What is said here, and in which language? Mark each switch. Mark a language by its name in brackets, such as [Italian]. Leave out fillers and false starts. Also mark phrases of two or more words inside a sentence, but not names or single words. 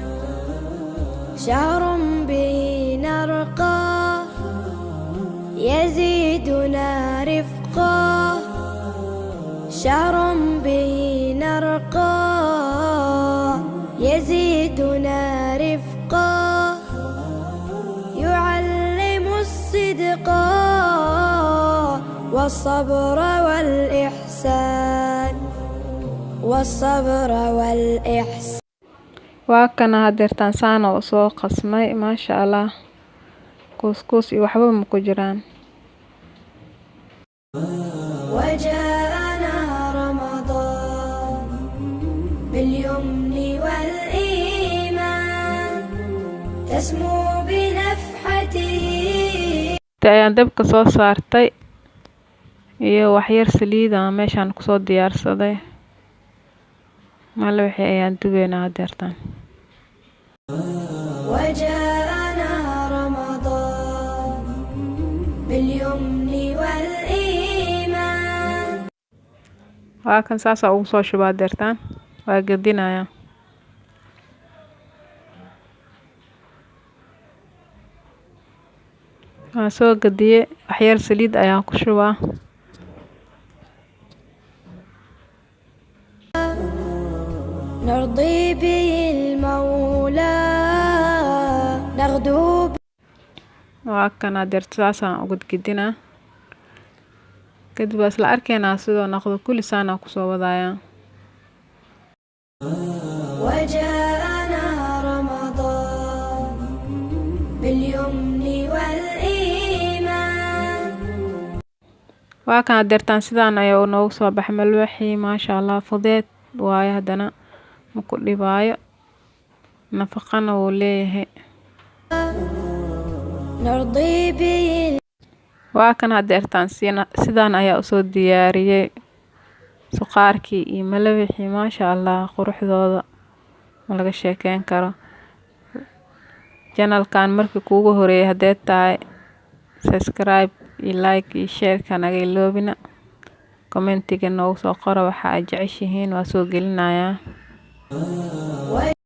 [Arabic] شهر به نرقى يزيدنا رفقا شهر به نرقى يزيدنا رفقا يعلم الصدق والصبر والإحسان والصبر والإحسان. [Somali] waa kana hadeertaan saan oo soo qasmay [Arabic] ما شاء الله. [Somali] kuuskuus iyo waxba ma ku jiraan. [Arabic] وجاءنا رمضان باليمن والإيمان تسمو بنفحته. [Somali] ayaan dabka soo saartay iyo wax yar saliid ah meeshaan ku soo diyaarsaday. mal wixii ayaan dubeynaa hadeertaan. [Arabic] وجاءنا رمضان باليمن والإيمان. [Somali] waa kan saasa ugu soo shubaa hadeertaan. waa gedinaya. waa soo gediye wax yar saliid ayaan ku shubaa. [Arabic] نرضي به المولى نغدو. [Somali] waa kan hadeerta saasaan ugu gedinaa. kadib waa isla arkaynaa sidoo noqdo kulli saana ku soo wadaya. [Arabic] وجاءنا رمضان باليمن والإيمان [Somali] waa kan hadeertaan sidaan ayaa noogu soo baxay malwaxii [Arabic] ما شاء الله [Somali] fudeed waaye hadana ma ku dhibaayo nafaqana wuu leeyahay [Arabic] نرضي به [Somali] waa kan hadeertaan sidaan ayaa usoo diyaariyay suqaarkii iyo malwaxii [Arabic] ما شاء الله [Somali] quruxdooda ma laga sheekeyn karo channelkan markii kuugu horeeyay hadee tahay subscribe iyo like iyo share kana iloobina commentiga noogu soo qoro waxa aad jeceshihiin waa soo gelinayaa